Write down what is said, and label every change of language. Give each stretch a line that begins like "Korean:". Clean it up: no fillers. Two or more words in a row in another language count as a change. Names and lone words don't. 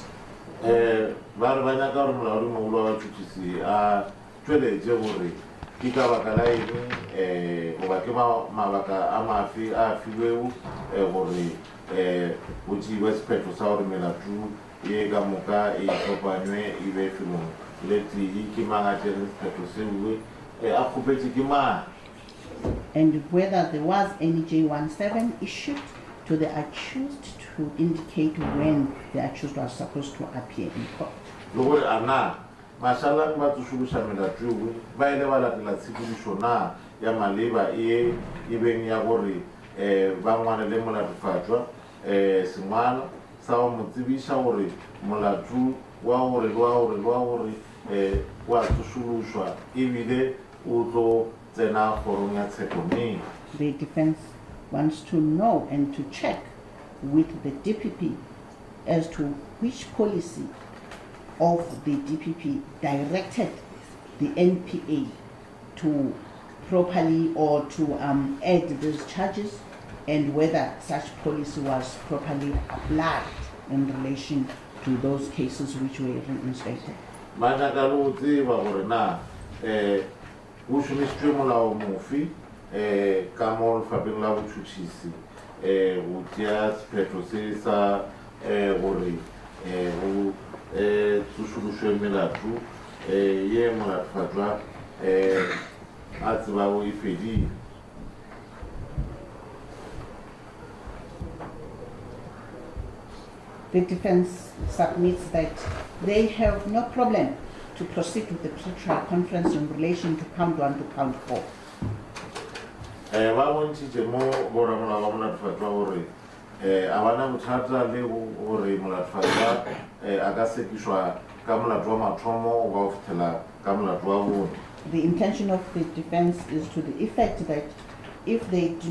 Northern Sotho: Ba re ba nyaka gore molaodi mogolo wa batšhutšhisi a tšweletše gore ke ka baka la eng goba ke mabaka a mafe a filweo gore go tšeiwe sephetho sa gore melato ye ka moka e kopanywe e be felong le tee ke mang a tšere sephetho seuwe a kgopetše ke mang.
English: And whether there was any J17 issued to the accused to indicate when the accused was supposed to appear in court.
Northern Sotho: Le gore a na mashala ba tsošološa melato ewe ba ile ba latela tshepedišo na ya maleba e beng ya gore ba ngwane le molatofatšwa sengwalo sa go mo tsebiša gore molato wa gore wa tsošološwa ebile o tlo tsena kgorong ya tsheko neng.
English: The defense wants to know and to check with the DPP as to which policy of the DPP directed the NPA to properly or to add those charges and whether such policy was properly applied in relation to those cases which were reinstated. Kamol Fabiola Chuchisi, Utias, Petrosesa, Ori, Sushu Milatu, Yemla Fadra, Atbawi Fedi. The defense submits that they have no problem to proceed with the pre-trial conference in relation to count 1 to count 4. The intention of the defense is to the effect that if they do